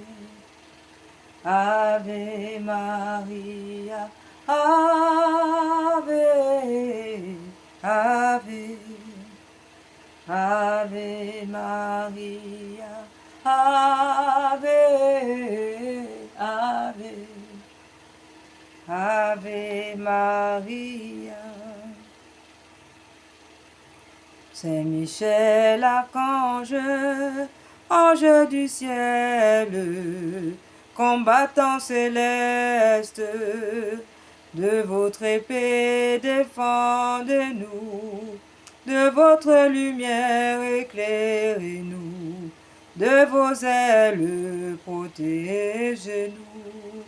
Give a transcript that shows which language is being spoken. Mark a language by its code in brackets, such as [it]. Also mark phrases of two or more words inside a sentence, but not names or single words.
[la] Ave Maria, Ave, Ave, Ave Maria, Ave, Ave, Ave Maria. [fr] Saint Michel, archange, ange du ciel, combattant céleste, de votre épée défendez-nous, de votre lumière éclairez-nous, de vos ailes protégez-nous.